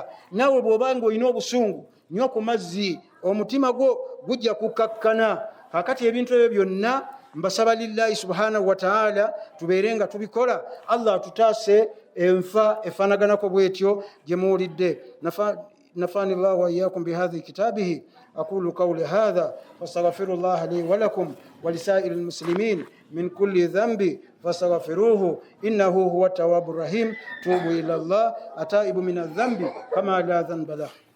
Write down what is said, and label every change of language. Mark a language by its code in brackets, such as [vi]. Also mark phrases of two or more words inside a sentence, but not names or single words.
[lg] Naawe bw'oba ng'olina obusungu nnyo ku mazzi, omutima gwo gujja kukkakkana. Kakati ebintu ebyo byonna mbasaba [ar] لله سبحانه وتعالى [lg] tubeere nga tubikola. Allah atutaase enfa efaanaganako bwetyo gye muwulidde. [ar] نفعني الله وإياكم بهذه كتابه. أقول قولي هذا فاستغفر الله لي ولكم ولسائر المسلمين من كل ذنب فاستغفروه إنه هو التواب الرحيم. توبوا إلى الله أتائب من الذنب كما لا ذنب له.